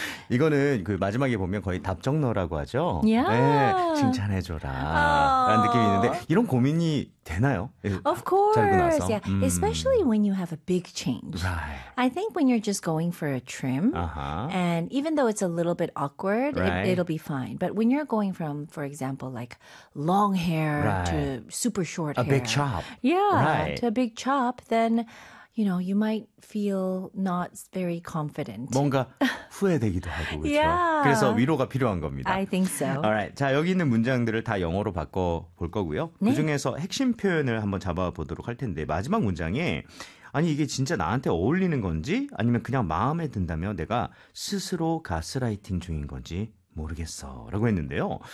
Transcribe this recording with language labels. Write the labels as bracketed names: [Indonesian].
[Korean] 이거는 그 마지막에 보면 거의 답정너라고 하죠. [English] Yeah. [Korean] 네, 칭찬해줘라 라는 느낌이 있는데 이런 고민이 되나요? [English] Of course. Yeah. Especially when you have a big change. Right. I think when you're just going for a trim and even though it's a little bit awkward, right. it'll be fine. But when you're going from, for example, like long hair right. to super short a hair. A big chop. Yeah, right. to a big chop, then... You know, you might feel not very confident. [Korean] 뭔가 후회되기도 하고, 그렇죠? [English] Yeah. [Korean] 그래서 위로가 필요한 겁니다. [English] I think so. Alright, [Korean] 자, 여기 있는 문장들을 다 영어로 바꿔볼 거고요. 네. 그중에서 핵심 표현을 한번 잡아보도록 할 텐데 마지막 문장에 아니, 이게 진짜 나한테 어울리는 건지 아니면 그냥 마음에 든다며 내가 스스로 가스라이팅 중인 건지 모르겠어 라고 했는데요.